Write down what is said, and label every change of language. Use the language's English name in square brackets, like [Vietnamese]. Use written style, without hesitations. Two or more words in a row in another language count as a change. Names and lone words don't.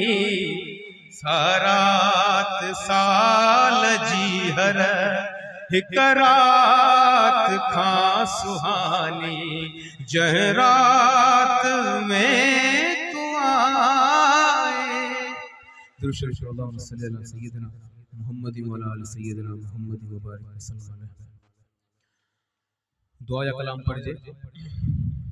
[Sindhi] सारात साल जी हर हिक रात खां सुहानी। जंहिं रात में तूं आए। [Arabic] दुरूद शरीफ اللهم صل على سيدنا محمد وعلى آل سيدنا محمد وبارك وسلم. [Sindhi] दुआ या कलाम पढ़िए।